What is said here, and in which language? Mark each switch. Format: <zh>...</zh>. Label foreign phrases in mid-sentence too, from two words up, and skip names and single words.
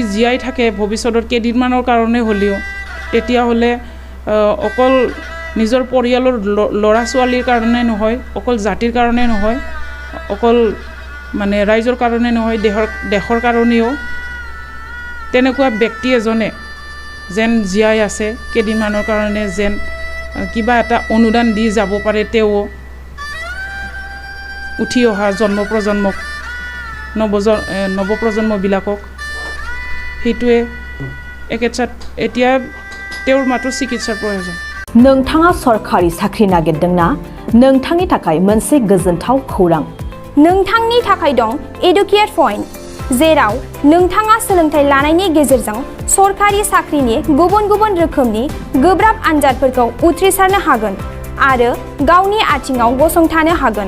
<as>জীয়াই থাকে ভৱিষ্যতৰ কেইদিনমানৰ কাৰণে হ'লেও তেতিয়াহ'লে অকল নিজৰ পৰিয়ালৰ ল'ৰা ছোৱালীৰ কাৰণে নহয়, অকল জাতিৰ কাৰণে নহয়, অকল মানে ৰাইজৰ কাৰণে নহয়, দেশৰ কাৰণেও তেনেকুৱা ব্যক্তি এজনে যেন জীয়াই আছে কেইদিনমানৰ কাৰণে, যেন কিবা এটা অনুদান দি যাব পাৰে তেওঁ উঠি অহা জন্ম-প্ৰজন্মক, নৱপ্ৰজন্মবিলাকক। সেইটোৱে একেচাত এতিয়া তেওঁৰ মাত্ৰ চিকিৎসাৰ প্ৰয়োজন।</as> <brx>नोंथाङा सरखारि साख्रि नागिरदोंना? नोंथांनि थाखाय मोनसे गोजोनथाव खौरां। नोंथांनि थाखाय दं एडुकेट पइन्ट, जेराव नोंथाङा सोलोंथाइ लानायनि गेजेरजों सरखारि साख्रिनि गुबुन गुबुन रोखोमनि गोब्राब आनजादफोरखौ उथ्रिसारनो हागोन आरो गावनि आथिङाव गसंथानो हागोन।</brx>